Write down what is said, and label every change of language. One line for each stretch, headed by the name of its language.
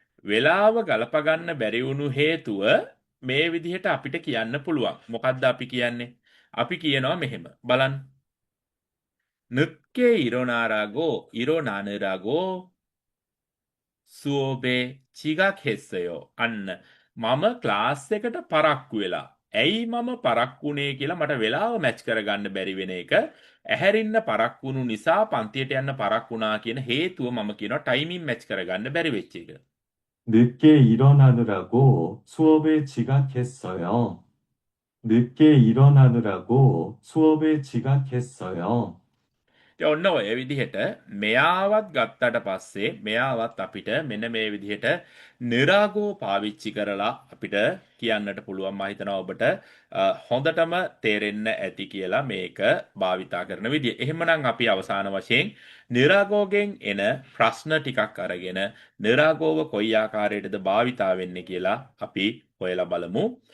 Sinhala: වෙලාව ගලපා ගන්න බැරි වුණු හේතුව මේ විදිහට අපිට කියන්න පුළුවන් මොකද්ද අපි කියන්නේ අපි කියනවා මෙහෙම බලන්න
Korean: 늦게 일어나느라고 수업에 지각했어요.
Sinhala: අන්න මම ක්ලාස් එකට පරක්කු වෙලා. ඇයි මම පරක්කුනේ කියලා මට වෙලාව මැච් කරගන්න බැරි වෙන එක. ඇහැරින්න පරක්කු වුණු නිසා පන්තියට යන්න පරක්කුණා කියන හේතුව මම කියනවා ටයිමින් මැච් කරගන්න බැරි වෙච්ච එක.
Korean: 늦게 일어나느라고 수업에 지각했어요. 늦게 일어나느라고 수업에 지각했어요.
Sinhala: ඉතින් ඔන්න ඔය විදිහට මෙයාවත් ගත්තට පස්සේ මෙයාවත් අපිට මෙන්න මේ විදිහට නිරාගෝ පාවිච්චි කරලා අපිට කියන්නට පුළුවන්. මම හිතනවා ඔබට හොඳටම තේරෙන්න ඇති කියලා මේක භාවිතා කරන විදිය. එහෙමනම් අපි අවසාන වශයෙන් නිරාගෝගෙන් එන ප්‍රශ්න ටිකක් අරගෙන නිරාගෝව කොයි ආකාරයටද භාවිතා වෙන්නේ කියලා අපි හොයලා බලමු.